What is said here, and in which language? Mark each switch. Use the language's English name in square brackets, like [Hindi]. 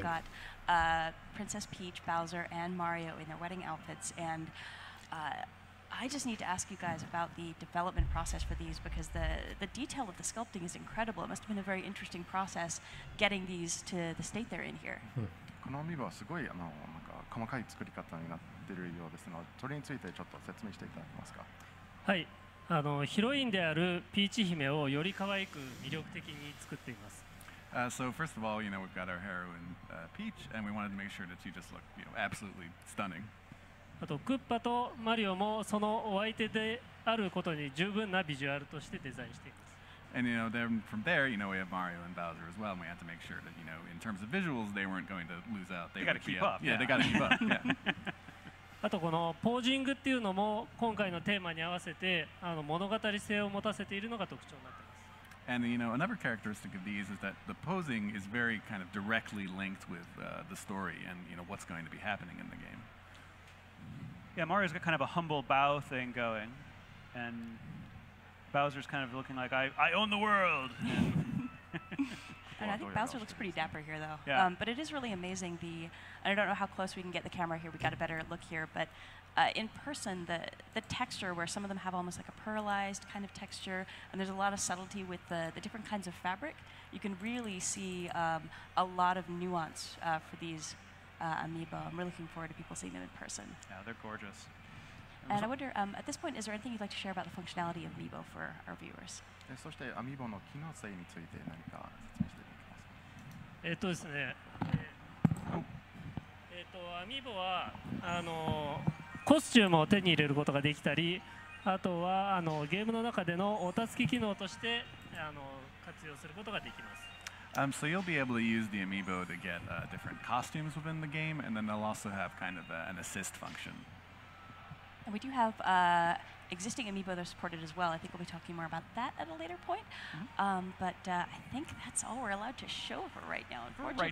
[English] We've got Princess Peach, Bowser, and Mario in their wedding outfits, and I just need to ask you guys about the development process for these, because the detail of the sculpting is incredible. It must have been a very interesting process getting these to the state they're in here. [Japanese] このアミーバはすごいなんか細かい作り方になっているようですので、それについてちょっと説明していただけますか。はい、ヒロインであるピーチ姫をより可愛く魅力的に作っています。 [English] So first of all, we've got our heroine Peach, and we wanted to make sure that she just looked, absolutely stunning. [Japanese] あとクッパとマリオもそのお相手であることに十分なビジュアルとしてデザインしています。 [English] And then from there, we have Mario and Bowser as well, and we had to make sure that, in terms of visuals, they weren't going to lose out. They got to keep up. Yeah, they got to keep up. Yeah. [Japanese] あとこのポージングっていうのも今回のテーマに合わせて物語性を持たせているのが特徴になっています。 [English] And another characteristic of these is that the posing is very kind of directly linked with the story and what's going to be happening in the game. Yeah, Mario's got kind of a humble bow thing going, and Bowser's kind of looking like I own the world. And I think Bowser looks pretty dapper here, though. Yeah. But it is really amazing. I don't know how close we can get the camera here. We got a better look here, but in person, the texture, where some of them have almost like a pearlized kind of texture, and there's a lot of subtlety with the different kinds of fabric. You can really see a lot of nuance for these amiibo. I'm really looking forward to people seeing them in person. Yeah, they're gorgeous. And I wonder, at this point, is there anything you'd like to share about the functionality of amiibo for our viewers? [Japanese] そしてアミーボの機能性について何か説明していただけますか。ですね。アミーボはコスチュームを手に入れることができたり、あとはゲームの中でのお助け機能として活用することができます。 [English] So you'll be able to use the amiibo to get different costumes within the game, and then they'll also have kind of an assist function. And we do have existing amiibo that are supported as well. I think we'll be talking more about that at a later point. But I think that's all we're allowed to show for right now, unfortunately.